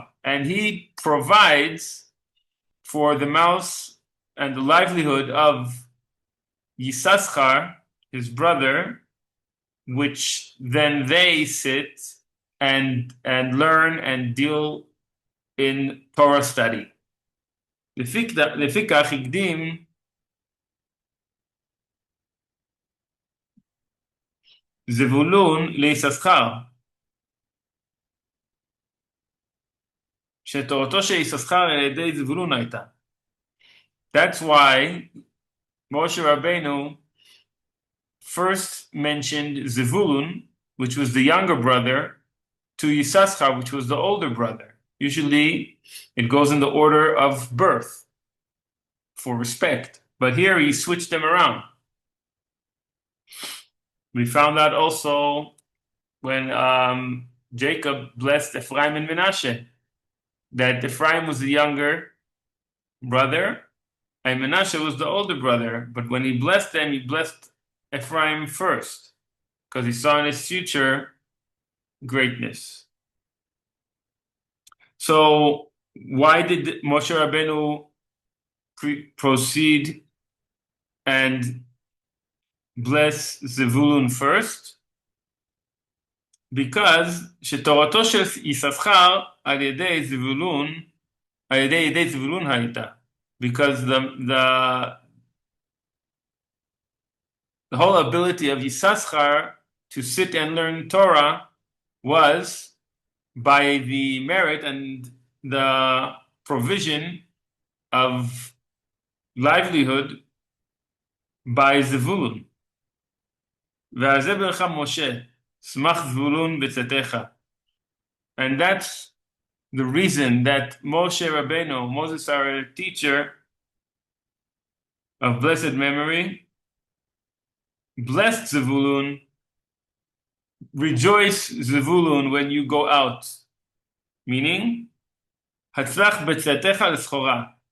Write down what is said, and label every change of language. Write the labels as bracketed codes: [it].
[en] And he provides for the mouth and the livelihood of Yisaschar, his brother, which then they sit and learn and deal in Torah study. [he] לפיכך הקדים זבולון ליששכר, שתורתו של יששכר על ידי זבולון הייתה. [en] That's why Moshe Rabbeinu first mentioned Zevulun, which was the younger brother, to Yisachar, which was the older brother. Usually, it goes in the order of birth for respect. But here, he switched them around. We found out also when Jacob blessed Ephraim and Menashe, that Ephraim was the younger brother, and Menashe was the older brother. But when he blessed them, he blessed Ephraim first, because he saw in his future greatness. So why did Moshe Rabbeinu proceed and bless Zevulun first? Because שתורתו של יששכר על ידי זבולון הייתה. Because the whole ability of Yisachar to sit and learn Torah was by the merit and the provision of livelihood by Zevulun. [he] ועל זה ברך משה, שמח זבולון בצאתך. [en] And that's the reason that Moshe Rabbeinu, Moses, our teacher of blessed memory, blessed Zevulun. Rejoice, Zevulun, when you go out. Meaning, Hatzlach b'tzatecha l'schora.